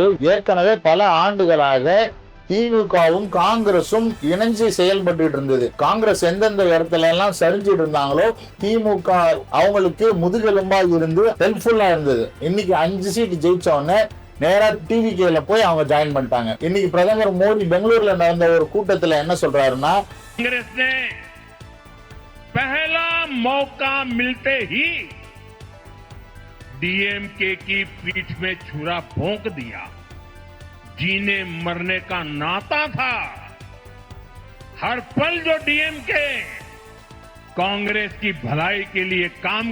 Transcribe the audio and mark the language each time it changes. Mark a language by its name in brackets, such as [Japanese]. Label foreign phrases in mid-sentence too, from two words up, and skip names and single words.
[Tamil] ஏற்கனவே பல ஆண்டுகளாக திமுகவும் காங்கிரசும் இணைஞ்சு செயல்பட்டு இருந்தது. காங்கிரஸ் எந்தெந்த இடத்துல எல்லாம் சரிஞ்சிட்டு இருந்தாங்களோ திமுக அவங்களுக்கு முதுகெலும்பா இருந்து ஹெல்ப்ஃபுல்லா இருந்தது. இன்னைக்கு 5 சீட் ஜெயிச்ச உடனே நேரா டிவிகேல போய் அவங்க ஜாயின் பண்ணிட்டாங்க. இன்னைக்கு பிரதமர் மோடி பெங்களூர்ல நடந்த ஒரு கூட்டத்துல என்ன சொல்றாருன்னா, [Hindi] कांग्रेस ने पहला मौका मिलते ही डीएमके की पीठ में छुरा भोंक दिया। जीने मरने का नाता था। हर पल जो डीएमके कांग्रेस की भलाई के लिए काम